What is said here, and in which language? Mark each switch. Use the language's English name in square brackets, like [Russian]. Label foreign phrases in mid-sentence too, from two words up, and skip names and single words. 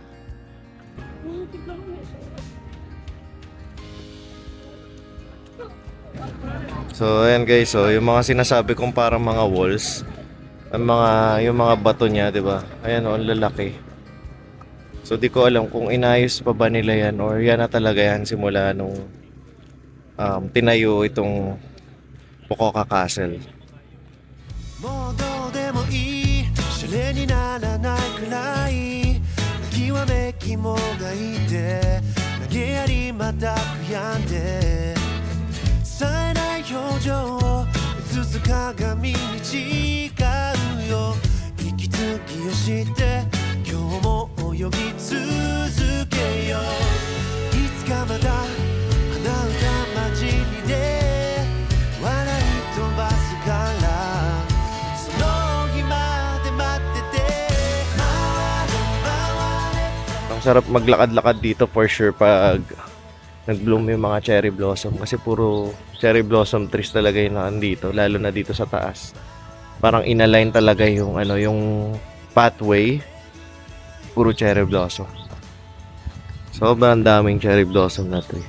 [Filipino] So, ayan guys, so yung mga sinasabi kong parang mga walls, yung mga bato niya, 'di ba? Ayan oh, ang lalaki. So, di ko alam kung inayos pa ba nila yan or yan na talaga yan simula nung tinayo itong Fukuoka Castle. [Japanese] もうどうでもいいシャレにならないくらいきわめきもがいて投げやりまた悔やんで冴えない表情を映す鏡に違うよ息継ぎをして今日も泳ぎ続けよういつかまた鼻歌混じりで笑い飛ばすからその日まで待ってて回れ回れ [Filipino] Ang sarap maglakad-lakad dito [English] for sure [Filipino] pag nag-bloom yung mga [English] cherry blossom [Filipino] kasi puro [English] cherry blossom trees [Filipino] talaga yung nandito, lalo na dito sa taas. Parang inalign talaga yung yung pathway, puro [English] cherry blossom. [Filipino] Sobrang daming [English] cherry blossom [Filipino] na tree.